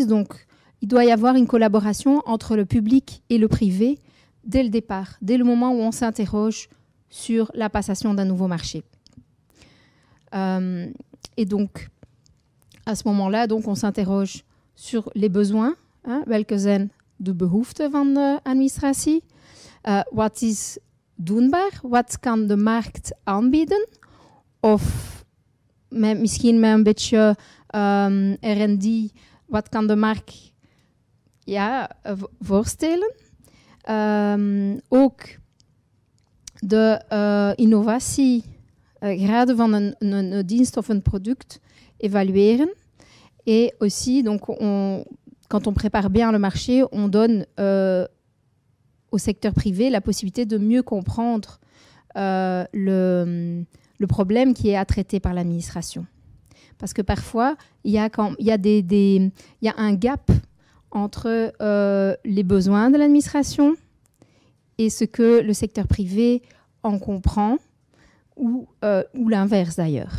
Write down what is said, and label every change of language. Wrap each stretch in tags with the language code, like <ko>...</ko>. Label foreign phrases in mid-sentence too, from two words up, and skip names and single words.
<fr>Donc, il doit y avoir une collaboration entre le public et le privé dès le départ, dès le moment où on s'interroge sur la passation d'un nouveau marché. Et donc, à ce moment-là, donc, on s'interroge sur les besoins,</fr> <nl>welke zijn de behoeften van de administratie. Wat is doenbaar? Wat kan de markt aanbieden? Of misschien met een beetje R&D, wat kan de markt voorstellen? Ook de innovatiegraden van een dienst of een product evalueren.</nl> <fr>Et aussi, donc, quand on prépare bien le marché, on donne au secteur privé la possibilité de mieux comprendre le problème qui est à traiter par l'administration. Parce que parfois, il y a un gap entre les besoins de l'administration et ce que le secteur privé en comprend, ou l'inverse d'ailleurs.</fr>